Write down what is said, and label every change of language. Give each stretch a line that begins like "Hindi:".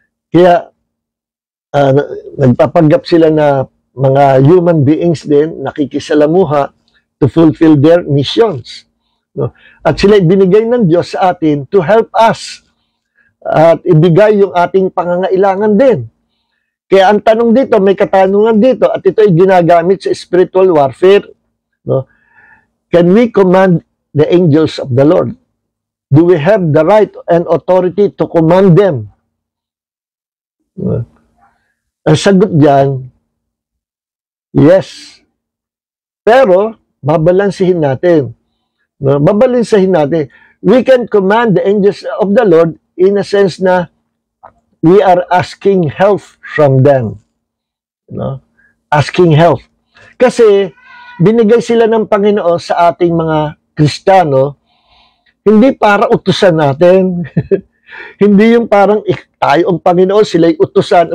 Filipino: Kaya, nagpapanggap sila na mga human beings din, nakikisalamuha
English: to fulfill their missions.
Filipino: At sila binigay ng Diyos sa atin
English: to help us
Filipino: at ibigay yung ating pangangailangan din. Kaya ang tanong dito, may katanungan dito, at ito ay ginagamit sa spiritual warfare.
English: Can we command the angels of the Lord? Do we have the right and authority to command them?
Filipino: Ang sagot dyan, yes. Pero, babalansihin natin. Babalansihin natin.
English: We can command the angels of the Lord in a sense
Filipino: na
English: we are asking help from them. Asking help.
Filipino: Kasi, binigay sila ng Panginoon sa ating mga Kristiyano, hindi para utusan natin. Hindi yung parang tayo ang Panginoon, sila'y utusan.